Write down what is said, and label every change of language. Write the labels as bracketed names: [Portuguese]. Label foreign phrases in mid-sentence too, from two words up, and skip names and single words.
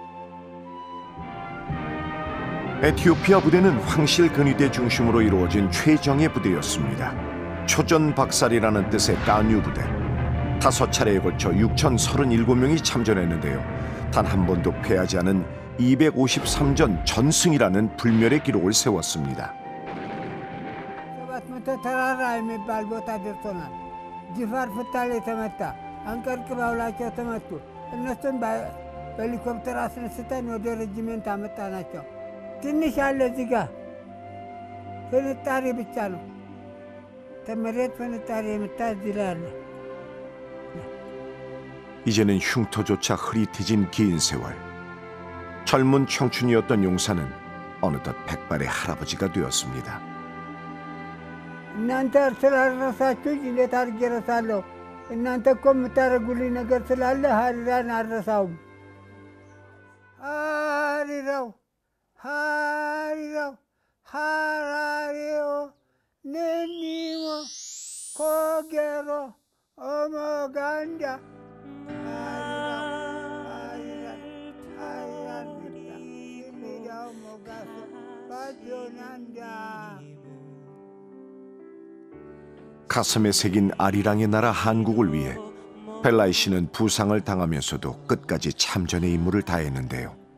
[Korean] 에티오피아 부대는 황실 근위대 중심으로 이루어진 최정예 부대였습니다. 초전박살이라는 뜻의 까뉴 부대. 5차례에 걸쳐 6,037명이 참전했는데요. 단 한 번도 패하지 않은 253전 전승이라는 불멸의 기록을 세웠습니다. [Amharic] 700 ተራራ የሚባል ቦታ ደርሶናል። ጅፋር ፍታሌ ተመታ፣ አንቀርቅባውላቸው ተመቱ። እነሱን በሄሊኮፕተር አስነስተን ወደ ሬጂሜንት አመጣናቸው። ትንሽ አለ እዚህ ጋር ፍንጣሪ ብቻ ነው። ተመሬት ፍንጣሪ የምታዝላለ [Korean] 이제는 흉터조차 흐릿해진 긴 세월. 젊은 청춘이었던 용사는 어느덧 백발의 할아버지가 되었습니다. [Amharic] እናንተ ስላልረሳችሁኝ እንዴት አድርጌ እረሳለሁ? እናንተ እኮ የምታደርጉልኝ ነገር ስላለ ሀሪራን አልረሳውም። [Korean] 아리랑 아리랑 아라리요 너머 고개로 넘어간다 가슴에 새긴 아리랑의 나라 한국을 위해 벨라이 씨는 부상을 당하면서도 끝까지 참전의 임무를 다했는데요.